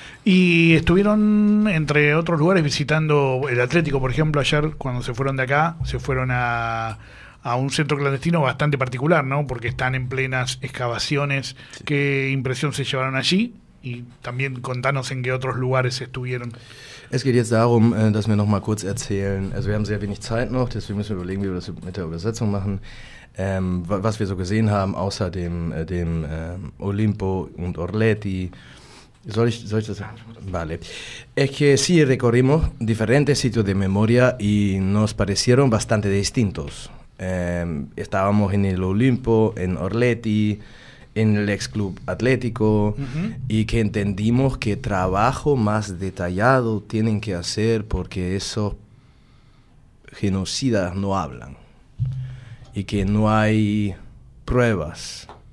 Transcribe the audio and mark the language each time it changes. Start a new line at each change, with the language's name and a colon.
Spanish: Y estuvieron, entre otros lugares, visitando el Atlético, por ejemplo. Ayer, cuando se fueron de acá, se fueron a un centro clandestino bastante particular, ¿no? Porque están en plenas excavaciones. Sí. ¿Qué impresión se llevaron allí? Y también contanos en qué otros lugares estuvieron.
German: Es geht jetzt darum, dass wir noch mal kurz erzählen. Also wir haben sehr wenig Zeit noch, deswegen müssen wir überlegen, wie wir das mit der Übersetzung machen. Was wir so gesehen haben, außer dem Olimpo und Orleti.
Spanish: Soy yo. Vale. Es que sí, recorrimos diferentes sitios de memoria y nos parecieron bastante distintos. Estábamos en el Olimpo, en Orleti, en el ex club Atlético, uh-huh. y que entendimos que trabajo más detallado tienen que hacer porque esos genocidas no hablan y que no hay pruebas.